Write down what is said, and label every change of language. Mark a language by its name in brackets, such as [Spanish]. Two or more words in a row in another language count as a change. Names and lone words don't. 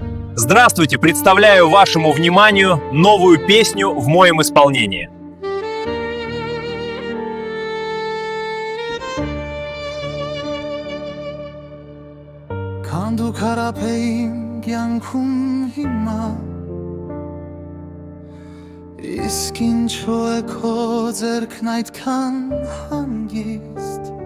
[Russian] Здравствуйте, представляю вашему вниманию новую песню в моем исполнении. [Armenian] Քանդու քարափեին կյանքում հիմա Իսկ ինչու է քո ձեռքն այդքան հանգիստ